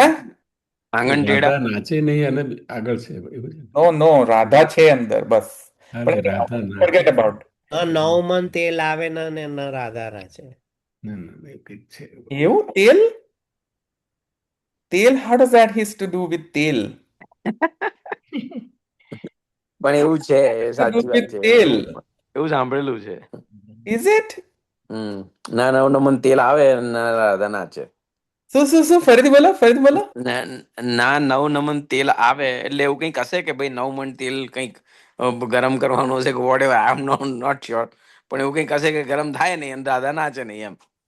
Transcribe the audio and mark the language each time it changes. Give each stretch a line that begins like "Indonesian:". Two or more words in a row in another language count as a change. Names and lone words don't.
Hindi: आंगन टेढ़ा.
Gujarati: રાધા નાચે નહીં અને આગળ છે એવું છે.
English: no no,
Gujarati: રાધા છે અંદર, બસ. અરે રાધા
English: forget about.
Gujarati: નવમન તેલ આવે ને ન રાધા રાચે. ના ના એવું કંઈક છે. એવું? તેલ? તેલ?
English: how does that has to do with તેલ?
Gujarati: પણ એવું છે, સાચી વાત છે. તેલ એવું સાંભળેલું છે.
English: is it?
Gujarati: ના નવનમન તેલ આવે ના રાધા નાચે. શું ફરીથી બોલો, ફરીથી બોલો. ના નવનમન તેલ આવે એટલે એવું કંઈક હશે કે ભાઈ નવમન તેલ કંઈક ગરમ કરવાનું હશે કે
English: whatever, I am not sure.
Gujarati: પણ એવું કંઈક હશે કે ગરમ થાય નહીં અને રાધા નાચે નહીં એમ.